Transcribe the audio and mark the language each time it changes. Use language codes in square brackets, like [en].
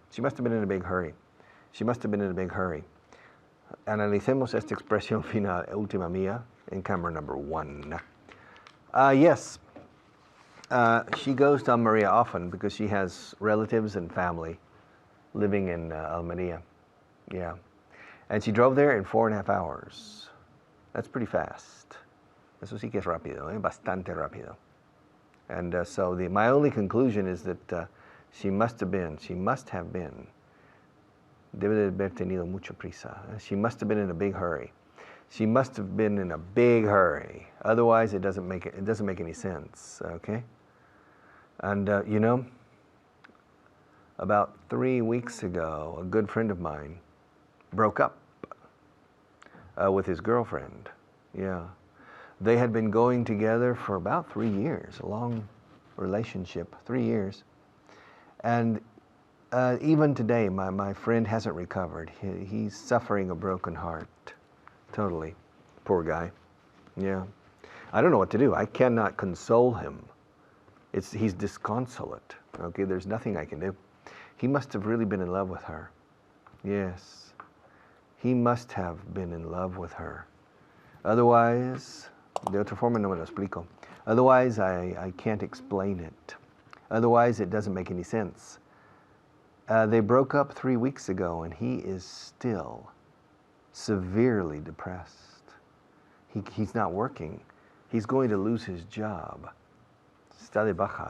[en] She must have been in a big hurry. She must have been in a big hurry. [es] Analicemos esta expresión final, última mía, [en] in camera number 1. Yes, she goes to Almería often because she has relatives and family living in Almería. Yeah. And she drove there in 4.5 hours. That's pretty fast. [es] Eso sí que es rápido, bastante rápido. [en] And so my only conclusion is that she must have been, [es] debe de haber tenido mucha prisa. [en] She must have been in a big hurry. She must have been in a big hurry. Otherwise, it doesn't make any sense, okay? And you know, about 3 weeks ago, a good friend of mine broke up with his girlfriend. Yeah. They had been going together for about 3 years, a long relationship, 3 years. And even today, my friend hasn't recovered. He's suffering a broken heart, totally. Poor guy. Yeah. I don't know what to do. I cannot console him. He's disconsolate. Okay, there's nothing I can do. He must have really been in love with her. Yes. He must have been in love with her. [es] Otherwise, de otra forma no me lo explico. [en] Otherwise, I can't explain it. Otherwise, it doesn't make any sense. They broke up 3 weeks ago, and he is still severely depressed. He's not working. He's going to lose his job. [es] Está de baja.